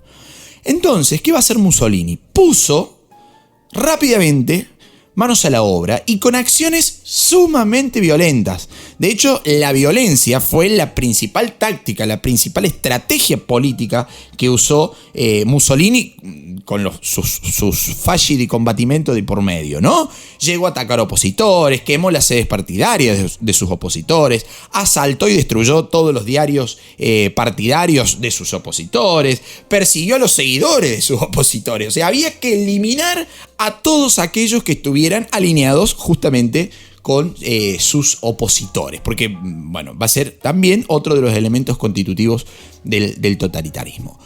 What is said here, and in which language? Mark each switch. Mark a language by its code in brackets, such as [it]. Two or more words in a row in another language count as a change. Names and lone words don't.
[es] Entonces, ¿qué va a hacer Mussolini? Puso rápidamente manos a la obra y con acciones sumamente violentas. De hecho, la violencia fue la principal táctica, la principal estrategia política que usó Mussolini con sus [it] fasci di combattimento [es] de por medio, ¿no? Llegó a atacar opositores, quemó las sedes partidarias de sus opositores, asaltó y destruyó todos los diarios partidarios de sus opositores, persiguió a los seguidores de sus opositores. O sea, había que eliminar a todos aquellos que estuvieran alineados justamente con sus opositores, porque, bueno, va a ser también otro de los elementos constitutivos del totalitarismo.